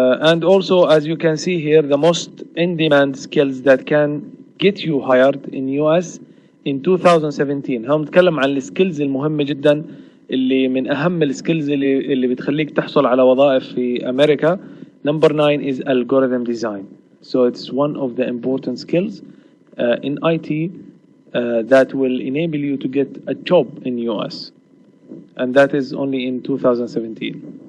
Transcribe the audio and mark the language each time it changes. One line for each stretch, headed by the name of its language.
English: And also, as you can see here, the most in-demand skills that can get you hired in US in 2017.
Arabic: هم نتكلم عن السكيلز المهمة جدا اللي من أهم السكيلز اللي بتخليك تحصل على وظائف في أمريكا.
English: Number 9 is algorithm design. So it's one of the important skills in IT that will enable you to get a job in US. And that is only in 2017.